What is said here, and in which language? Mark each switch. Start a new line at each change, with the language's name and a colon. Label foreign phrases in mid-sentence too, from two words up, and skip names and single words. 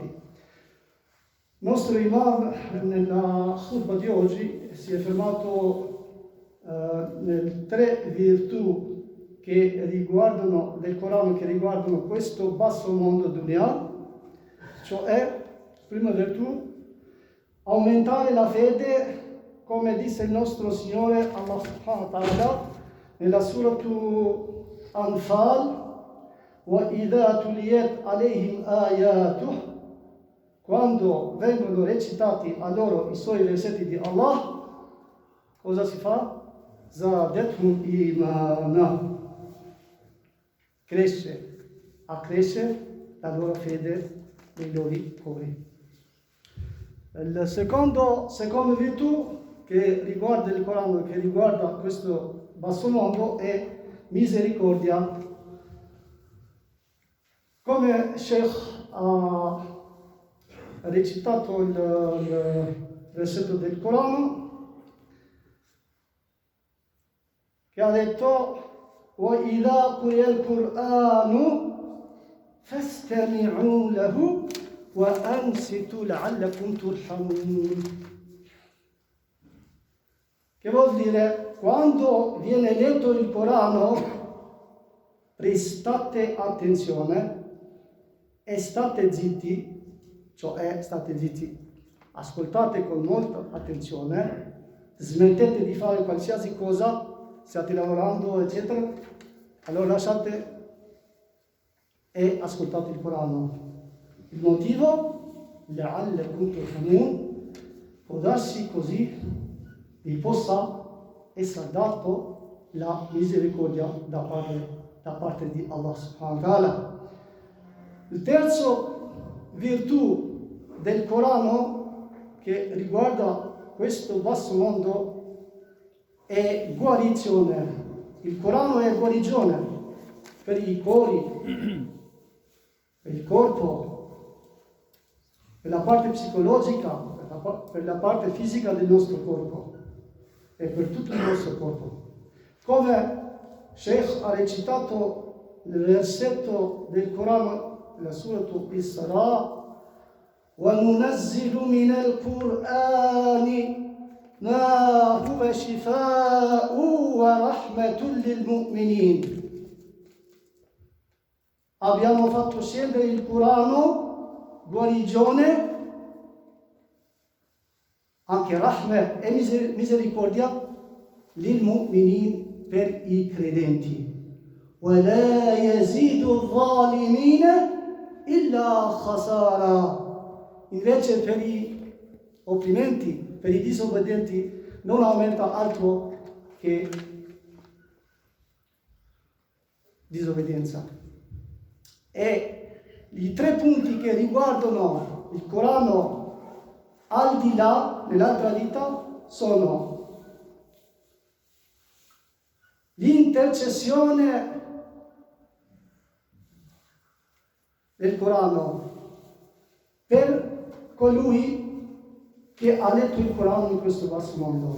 Italian: Il nostro imam nella khutbah di oggi si è fermato nelle tre virtù che riguardano del Corano, che riguardano questo basso mondo dunya, cioè, prima virtù, aumentare la fede, come disse il nostro Signore Allah
Arabic: سبحانه وتعالى
Italian: nella Surah Anfal,
Arabic: وَإِذَا تُلِيَتْ عَلَيْهِمْ آيَاتُهُ,
Italian: quando vengono recitati a loro i suoi versetti di Allah, cosa si fa?
Arabic: زَادَتْهُمْ إِيمَانًا,
Italian: accresce la loro fede nei loro cuori. La seconda virtù che riguarda il Corano, che riguarda questo basso mondo, è misericordia. Come Sheikh ha recitato il versetto del Corano, che ha detto
Arabic: وَإِذَا قُرِئَ الْقُرْآنُ فَاسْتَمِعُوا لَهُ وَأَنْصِتُوا لَعَلَّكُمْ تُرْحَمُونَ.
Italian: Che vuol dire, quando viene letto il Corano, prestate attenzione e state zitti, cioè state zitti, ascoltate con molta attenzione, smettete di fare qualsiasi cosa, state lavorando, eccetera, allora lasciate e ascoltate il Corano. Il motivo?
Arabic: لَعَلَّكُمْ تُرْحَمُونَ,
Italian: può darsi così vi possa essere dato la misericordia da parte di Allah
Arabic: سبحانه وتعالى.
Italian: Il terzo virtù del Corano che riguarda questo basso mondo è guarigione. Il Corano è guarigione per i cuori, per il corpo, per la parte psicologica, per la parte fisica del nostro corpo e per tutto il nostro corpo. Come Sheikh ha recitato il versetto del Corano, la Surah Isra,
Arabic: وَنُنَزِّلُ مِنَ الْقُرْآنِ مَا هُوَ شِفَاءٌ وَرَحْمَةٌ لِلْمُؤْمِنِينَ.
Italian: Abbiamo fatto scendere il Corano, guarigione, anche rahmah e misericordia,
Arabic: للمؤمنين,
Italian: per i credenti.
Arabic: وَلَا يَزِيدُ الظَّالِمِينَ إِلَّا خَسَارًا.
Italian: Invece per i opprimenti, per i disobbedienti, non aumenta altro che disobbedienza. E i tre punti che riguardano il Corano al di là, nell'altra vita, sono l'intercessione del Corano per colui che ha letto il Corano in questo basso mondo.